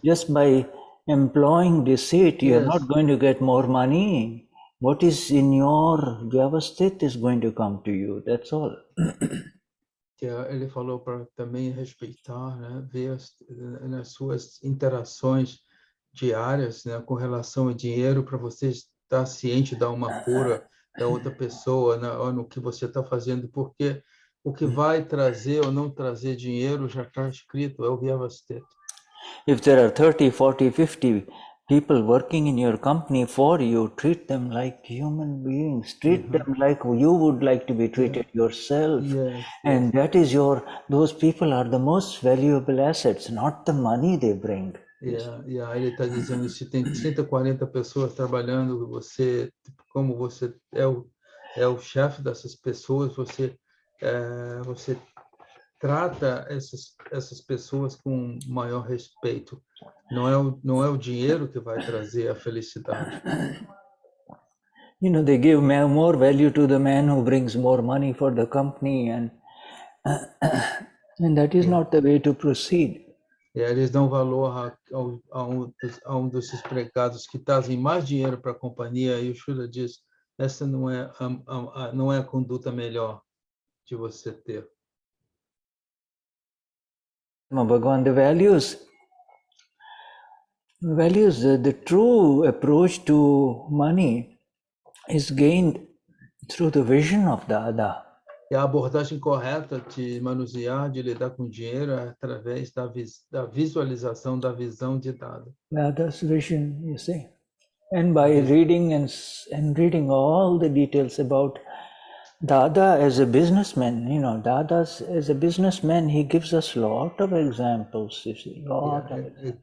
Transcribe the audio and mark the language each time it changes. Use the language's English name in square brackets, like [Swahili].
[English] Just by employing deceit, you're not going to get more money. What is in your Vyavasthit is going to come to you, that's all. [Portuguese] Ele falou para também respeitar, né, ver nas suas interações diárias, né, com relação ao dinheiro, para você estar ciente da uma cura da outra pessoa, né, ou no que você está fazendo, porque o que vai trazer ou não trazer dinheiro já está escrito, é o Vyavasthit. [English] If there are 30, 40, 50 people working in your company for you, treat them like human beings, treat them like you would like to be treated yourself. And that is those people are the most valuable assets, not the money they bring. [Portuguese] Ele está dizendo, se tem 30, 40 pessoas trabalhando, você, como você é o chefe dessas pessoas, você trata essas pessoas com maior respeito. Não é o dinheiro que vai trazer a felicidade. [English] You know, they give more value to the man who brings more money for the company, and that is not the way to proceed. [Portuguese] Eles dão valor a um desses empregados que trazem mais dinheiro para a companhia, e o Shuddha diz, essa não é a conduta melhor de você ter. [English] Bhagavan, the values, the true approach to money is gained through the vision of Dada. [Portuguese] E a abordagem correta de manusear, de lidar com dinheiro, é através da visualização da visão de Dada. [English] Dada's vision, you see. And by reading and reading all the details about Dada as a businessman, Dada's as a businessman, he gives us lot of examples, you see, lot of examples.